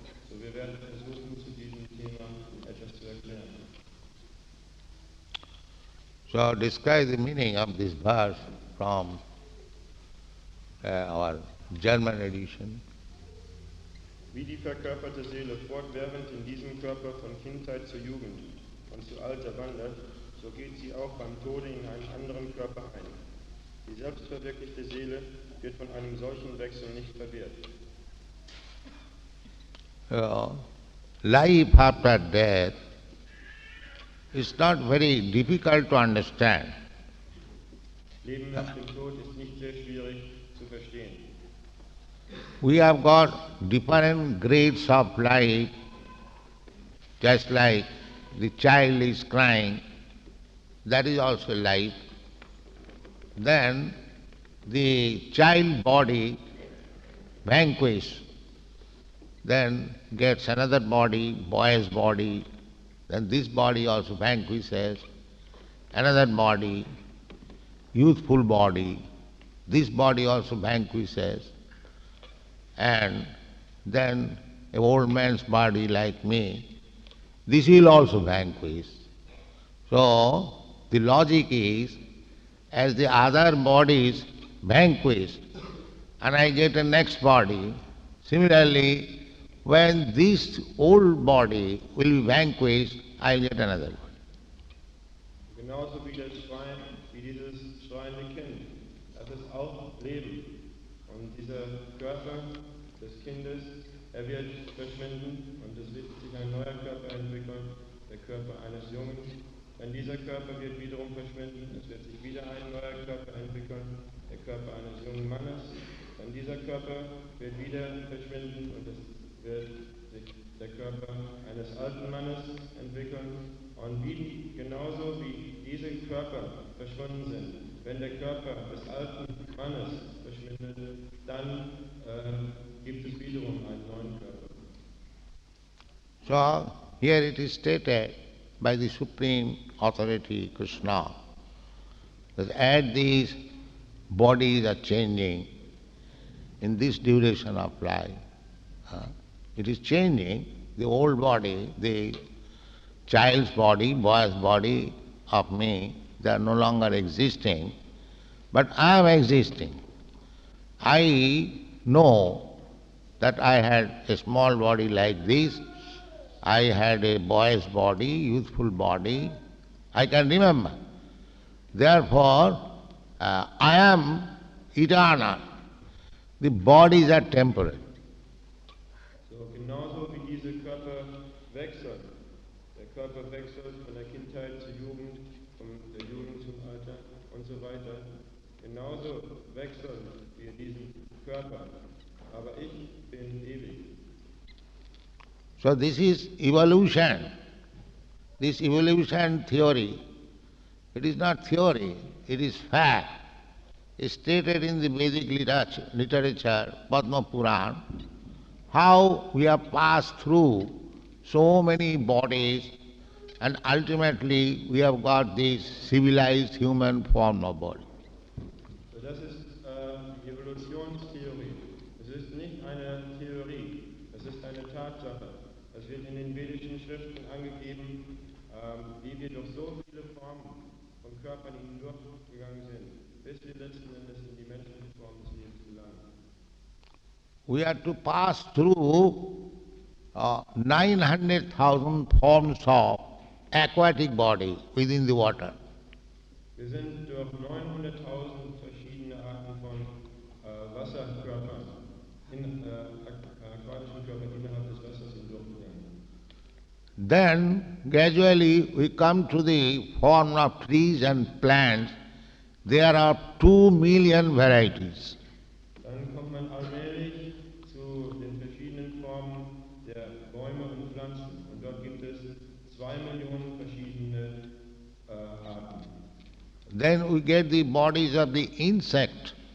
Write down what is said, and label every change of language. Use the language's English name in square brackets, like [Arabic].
[German] So, wir werden versuchen, zu diesem Thema etwas zu erklären. [English] So describe the meaning of this verse from our German edition. [German] Wie die verkörperte Seele fortwährend in diesem Körper von Kindheit zur Jugend und zu Alter wandert, so geht sie auch beim Tode in einen anderen Körper ein. Die selbstverwirklichte Seele wird von einem solchen Wechsel nicht verwehrt. [English] Life after death is not very difficult to understand. [German] Leben nach dem Tod ist nicht sehr schwierig zu verstehen. [English] We have got different grades of life, just like the child is crying, that is also life. Then the child body vanquished, then gets another body, boy's body, then this body also vanquishes, another body, youthful body, this body also vanquishes, and then an old man's body like me, this will also vanquish. So the logic is, as the other bodies vanquished, and I get a next body, similarly, when this old body will be vanquished, I will get another body. [German] Genauso wie dieses schreiende Kind, das ist auch Leben. Und dieser Körper des Kindes, er wird verschwinden und es wird sich ein neuer Körper entwickeln, der Körper eines Jungen. Denn dieser Körper wird wiederum verschwinden, es wird sich wieder ein neuer Körper entwickeln, der Körper eines jungen Mannes. Denn dieser Körper wird wieder verschwinden und es wird sich der Körper eines alten Mannes entwickeln. Und genauso wie diese Körper verschwunden sind, wenn der Körper des alten Mannes verschwindet, dann gibt es wiederum einen neuen Körper. [English] So here it is stated by the Supreme Authority Krishna that as these bodies are changing in this duration of life, it is changing. The old body, the child's body, boy's body of me, they are no longer existing, but I am existing. I know that I had a small body like this, I had a boy's body, youthful body, I can remember. Therefore, I am eternal. The bodies are temporary. [German] So genauso wie diese Körper wechseln. Der Körper wechselt von der Kindheit zur Jugend, von der Jugend zum Alter und so weiter. Genauso wechseln wir diesen Körper. Aber ich bin ewig. [English] So this is evolution. This evolution theory, it is not theory, it is fact. It's stated in the Vedic literature, Padma Puran, how we have passed through so many bodies and ultimately we have got this civilized human form of body. [German] So das ist die Evolutionstheorie. Es ist nicht eine Theorie, es ist eine Tatsache. Es wird in den vedischen Schriften angegeben, wie wir durch so viele Formen von Körpern hindurchgegangen sind, bis wir letzten Endes in die menschliche Form des Lebens gelangen. [English] We have to pass through 900,000 forms of aquatic body within the water. [German] Wir sind durch 900.000 verschiedene Arten von Wasserkörpern, aquatischen Körpern innerhalb des Wassers hindurchgegangen. [English] Then gradually we come to the form of trees and plants. There are 2 million varieties. [German] Dann kommt man allmählich zu den verschiedenen Formen der Bäume und Pflanzen. Und dort gibt es 2 Millionen verschiedene Arten. [English] Then we get the bodies of the insect.